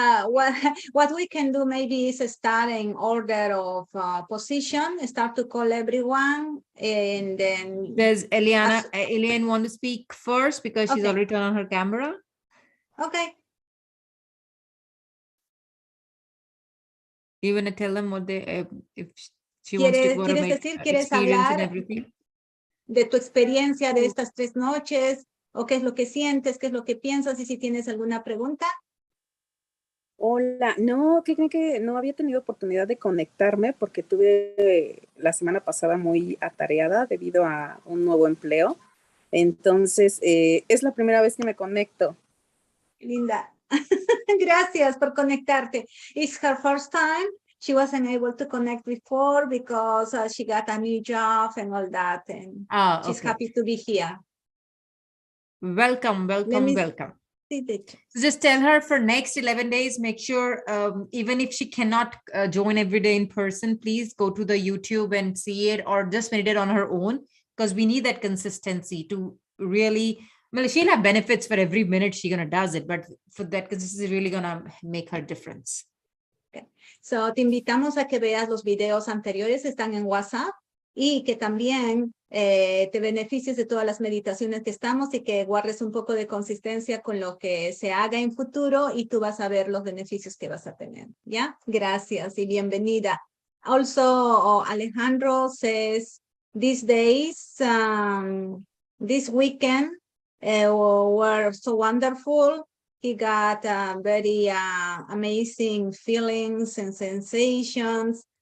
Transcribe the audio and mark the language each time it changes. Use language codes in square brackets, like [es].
[en] What we can do maybe is start in order of position, start to call everyone, and then there's Eliane want to speak first because she's already turned on her camera. Okay. You want to tell them what they, if she wants to go to experience and everything? [es] De tu experiencia de estas 3 noches, o qué es lo que sientes, qué es lo que piensas, y si tienes alguna pregunta. Hola, no, ¿qué creen que no había tenido oportunidad de conectarme porque tuve la semana pasada muy atareada debido a un nuevo empleo? Entonces, es la primera vez que me conecto. Linda, gracias por conectarte. [en] It's her first time. She wasn't able to connect before because she got a new job and all that, and she's happy to be here. Welcome. So just tell her for next 11 days, make sure, even if she cannot join every day in person, please go to the YouTube and see it, or just meditate on her own, because we need that consistency to really, well, she'll have benefits for every minute she gonna does it, but for that consistency really gonna make her difference. Okay. [es] So te invitamos a que veas los videos anteriores, están en WhatsApp, y que también te beneficies de todas las meditaciones que estamos y que guardes un poco de consistencia con lo que se haga en futuro y tú vas a ver los beneficios que vas a tener. ¿Ya? Gracias y bienvenida. [en] Also, Alejandro says, these days, this weekend were so wonderful. He got very amazing feelings and sensations.